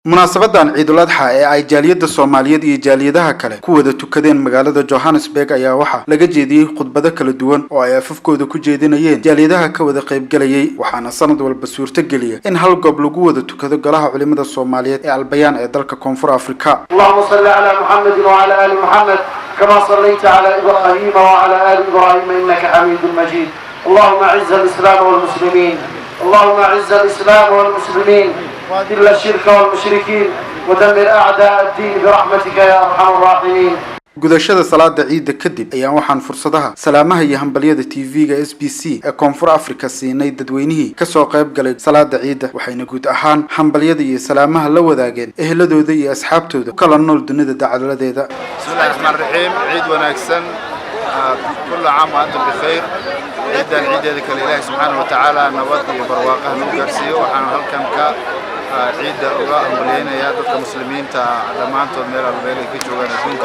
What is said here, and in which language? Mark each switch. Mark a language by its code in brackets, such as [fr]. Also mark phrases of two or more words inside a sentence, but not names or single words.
[so] munaasabadan Ciidul Adha ee ay jaaliyada Soomaaliyeed iyo jaaliyadaha kale ku wada tukadeen magaalada Johannesburg ayaa waxa laga jeediyay khudbado kala duwan oo ay afafkooda ku jeedinayeen jaaliyadaha ka wada qayb galayay waxaana sanad walba suurta geliya in hal goob lagu wada tukado golaha culimada Soomaaliyeed ee Albayaan ee dalka Koonfur Afrika. [ar] اللهم صل على محمد وعلى آل محمد كما صليت على إبراهيم وعلى آل إبراهيم إنك حميد مجيد. اللهم أعز الإسلام والمسلمين. اللهم أعز الإسلام والمسلمين. وأذل الشرك والمشركين ودمر أعداء الدين برحمتك يا أرحم الراحمين. [so] gudashada salaada ciida kadib ayaan waxaan fursadaha salaamaha iyo hambaliyada TV-ga SBC ee Koonfur Afrika siinay dadweynihii ka soo qayb galay salaada ciida waxayna guud ahaan hambaliyada iyo salaamaha la wadaageen ehladooda iyo asxaabtooda kala nool dunida dacaladeeda. [ar] بسم الله الرحمن الرحيم [so] ciid wanaagsan [ar] كل عام وأنتم بخير [so] ciidan ciideeda kale Ilaahay [ar] سبحانه وتعالى [so] nabad iyo barwaaqo nagu gaarsiiyo waxaan halkan ka ciida uga hambalyeynaya dadka muslimiinta dhamaantood meel walba ay ka joogaan adduunka